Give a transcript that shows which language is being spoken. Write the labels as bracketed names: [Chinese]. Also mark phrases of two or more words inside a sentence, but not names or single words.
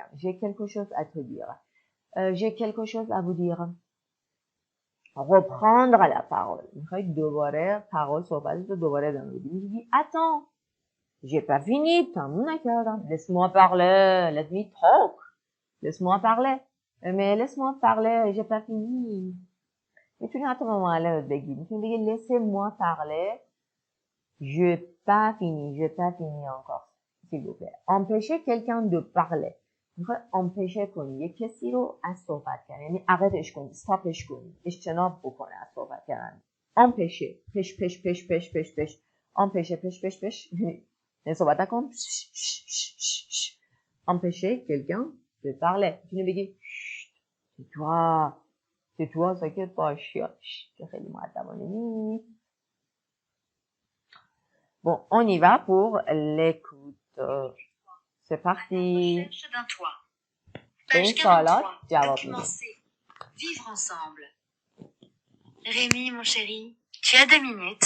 [French] j'ai quelque chose à te dire. j'ai quelque chose à vous dire. reprendre la parole. [Persian] میخوای دوباره parole صحبتت رو دوباره ادامه بدی. میگی [French] attends, j'ai pas fini, [Persian] تموم نکردم. [French] laisse-moi parler, [English] let me talk. [French] laisse-moi parler. mais laisse-moi parler, j'ai pas fini. [Persian] میتونی حتی به معلمت بگی. میتونی بگی [French] laissez-moi parler. j'ai pas fini encore. s'il vous plaît. empêcher quelqu'un de parler. [Persian] میخوای امپشه کنی یک کسی رو از صحبت کردن، یعنی عقدش کنی، استاپش کنی، اجتناب بکنه از صحبت کردن. امپشه، پش امپشه، پش نه صحبت نکن. [French] امپشه quelqu'un de parler. [Persian] میتونی بگی tais-toi ساکت باش، که خیلی مؤدبانه نیست. [French] bon, on y va pour l'écoute. C'est parti. Recherche d'un toit. Page 43. Document C. Vivre ensemble. Rémi, mon chéri, tu as 2 minutes.